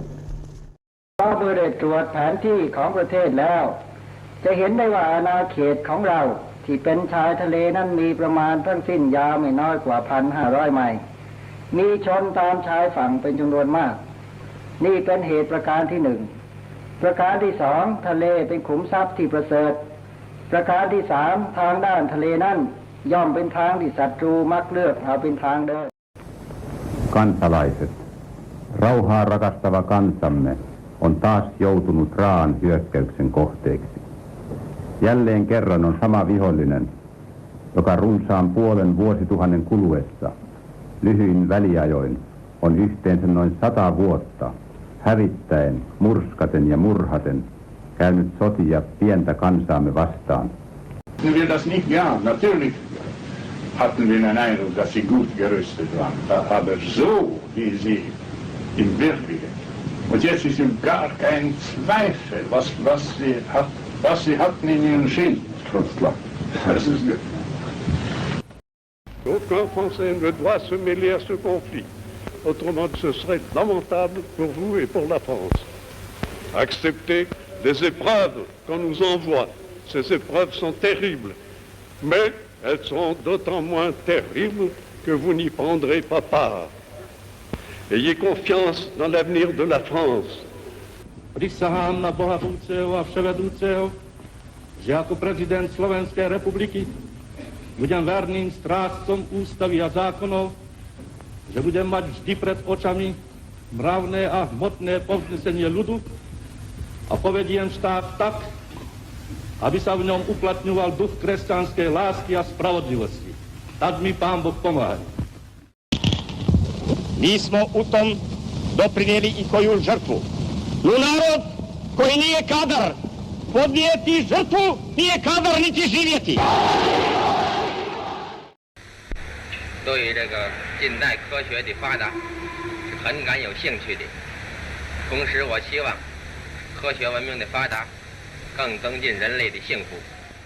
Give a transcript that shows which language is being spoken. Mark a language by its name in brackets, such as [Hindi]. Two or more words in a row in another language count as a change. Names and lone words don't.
[Thai] ก็โดยได้ตรวจแผนที่ของประเทศแล้วจะเห็นได้ว่าอาณาเขตของเราที่เป็นชายทะเลนั้นมีประมาณทั้งสิ้นยาวไม่น้อยกว่า 1,500 ไมล์มีชนตามชายฝั่งเป็นจำนวนมากนี่เป็นเหตุประการที่หนึ่งประการที่สองทะเลเป็นขุมทรัพย์ที่ประเสริฐประการที่สามทางด้านทะเลนั้นย่อมเป็นทางที่ศัตรูมักเลือกเอาเป็นทางเดิน [Finnish] Kansalaiset, rauhaa rakastava kansamme on taas joutunut raan hyökkäyksen kohteeksi. Jälleen kerran on sama vihollinen, joka runsaan puolen vuosituhannen kuluessa lyhyin väliajoin on yhteensä noin 100 vuotta hävittäen, murskaten ja murhaten käynyt sotia pientä kansaamme vastaan. [German] Hatten wir das nicht? Ja, natürlich hatten wir den Eindruck, dass sie gut gerüstet waren. Aber so, wie sie im Wirklichen. Und jetzt ist ihm gar kein Zweifel, was sie hatten in ihren Schild. Das ist gut. [French] Aucun Français ne doit se mêler à ce conflit. Autrement, ce serait lamentable pour vous et pour la France. Acceptez des épreuves qu'on nous envoie. Ces épreuves sont terribles, mais elles sont d'autant moins terribles que vous n'y prendrez pas part. Ayez confiance dans l'avenir de la France. [Slovak] Prisahám na Boha vúceho a vševedúceho, že ako prezident Slovenskej republiky budem verným strážcom ústavy a zákonov, že budem mať vždy pred očami mravné a hmotné povznesenie ľudu a povediem štát tak, aby sa v ňom uplatňoval duch kresťanskej lásky a spravodlivosti. Tak mi Pán Boh pomáha. [Croatian] Mi smo u tom doprinijeli i koju žrtvu. No narod koji nije kadar podnijeti žrtvu, nije kadar niti živjeti. [Chinese] 对于这个近代科学的发达是很感有兴趣的，同时我希望科学文明的发达更增进人类的幸福。